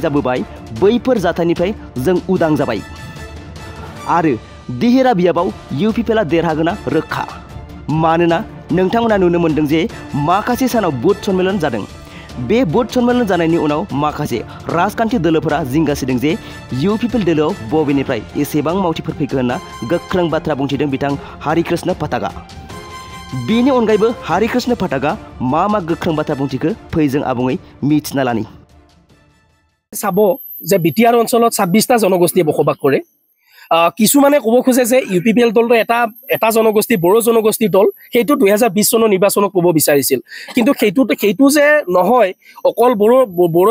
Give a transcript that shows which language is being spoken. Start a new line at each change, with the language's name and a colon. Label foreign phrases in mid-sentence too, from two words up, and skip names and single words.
Bodo: जाबोबाय बैफोर जाथायनिफ्राय जों उदां जाबाय आरो दिहेरा बियाबाव इउपिपिएलआ देरहागोना रोखा मानोना नोंथांमोना नुनो मोनदों जे माखासे सानाव बुथ सन्मेलन जादों बे बुथ सन्मेलन जानायनि उनाव माखासे राजखान्थि दोलोफोरा जिंगासिदों जे इउपिपिएल दोलोआव बबेनिफ्राय एसेबां मावथिफोर फैगोन होनना गोख्रों बाथ्रा बुंथिदों बिथां हरिकृष्ण फातागा बेनि अनगायैबो हरिकृष्ण फातागा मा गोख्रों बाथ्रा बुंथिखो फै जों आबुङै मिथिना लानि
Assamese: চাব যে বিটিআৰ অঞ্চলত 26টা জনগোষ্ঠীয়ে বসবাস কৰে কিছুমানে ক'ব খোজে যে ইউপিপিএল দলটো এটা জনগোষ্ঠী বড়ো জনগোষ্ঠীৰ দল সেইটো 2020 চনৰ নিৰ্বাচনত ক'ব বিচাৰিছিল কিন্তু সেইটো যে নহয় অকল বড়ো